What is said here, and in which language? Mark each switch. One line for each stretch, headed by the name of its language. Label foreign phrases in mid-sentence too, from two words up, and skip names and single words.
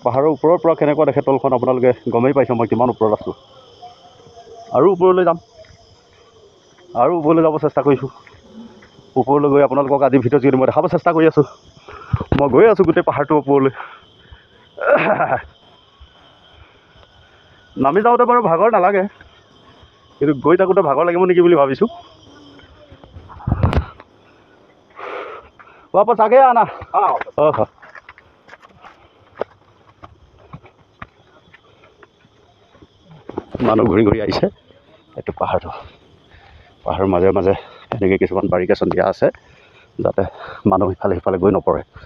Assamese: পাহাৰৰ ওপৰৰ পৰা কেনেকুৱা দেখে তলখন আপোনালোকে গমেই পাইছে মই কিমান ওপৰত আছোঁ আৰু ওপৰলৈ যাম আৰু ওপৰলৈ যাব চেষ্টা কৰিছোঁ ওপৰলৈ গৈ আপোনালোকক আজি ভিডিঅ' যোগেদি মই দেখাব চেষ্টা কৰি আছোঁ মই গৈ আছোঁ গোটেই পাহাৰটোৰ ওপৰলৈ নামি যাওঁতে বাৰু ভাগৰ নালাগে কিন্তু গৈ থাকোঁতে ভাগৰ লাগিব নেকি বুলি ভাবিছোঁ
Hindi: वापस आगे आना
Assamese: মানুহ ঘূৰি ঘূৰি আহিছে এইটো পাহাৰৰ মাজে মাজে এনেকৈ কিছুমান বাৰিকেশ্যন দিয়া আছে যাতে মানুহ ইফালে সিফালে গৈ নপৰে